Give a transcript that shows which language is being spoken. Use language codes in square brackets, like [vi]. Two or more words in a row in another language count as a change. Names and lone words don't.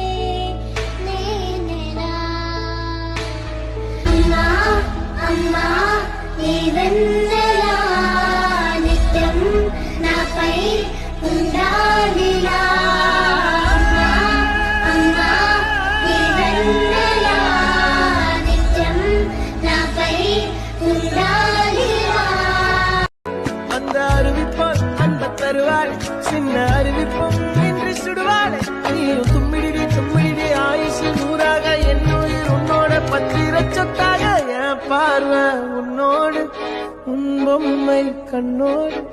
[te] నేనెలా అమ్మా అమ్మా నీ వెన్నెలా నిత్యం నాపై ఉండాలిలా అమ్మా అమ్మా నీ వెన్నెలా నిత్యం నాపై ఉండాలిలా [ta] அந்த அறிவிப்பால் அன்ப தருவாள் சின்ன அறிவிப்பும் இன்று சுடுவாள் நீயும் தும்மிடி ஆயுசு நூறாக என்னுயிர் உன்னோட பத்திர சொத்தாக என் பார்வை உன்னோடு உன் பொம்மை கண்ணோடு